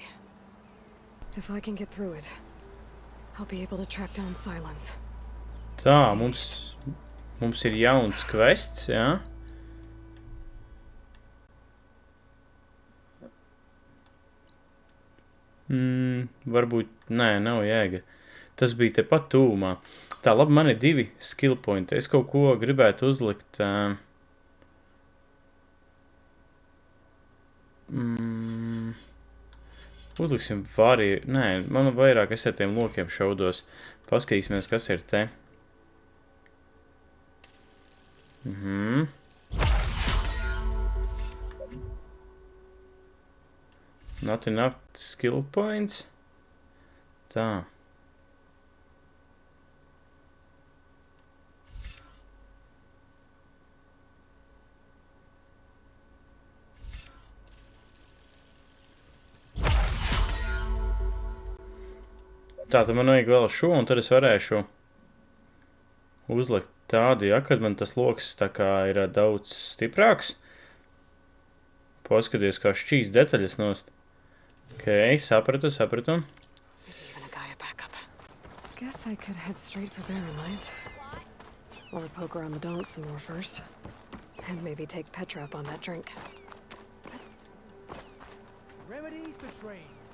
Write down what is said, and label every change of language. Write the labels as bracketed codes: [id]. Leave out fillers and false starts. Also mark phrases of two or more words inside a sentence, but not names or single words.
[en] If I can get through it, I'll be able to track down Silence. [lv] Tā, mums ir jauns quests, jā? Varbūt, nē, nav jēga. Tas bija tepat tūmā. Tā, labi, man ir 2 skill pointi. Es kaut ko gribētu uzlikt. Uzliksim vari... Nē, man vairāk es ar tiem lokiem šaudos. Paskatīsimies, kas ir te. [en] Not enough skill points. [lv] Tā. Tā, tad man vajag vēl šo, un tad es varēšu uzlikt tādu, ja, kad man tas loks tā kā ir daudz stiprāks. Paskaties, kā šķīs detaļas nost. Ok, sapratu. [en] Even a Gaia backup. Guess I could head straight for Baron Light. Or poke around the donk some more first. And maybe take Petra up on that drink. Remedies to trade.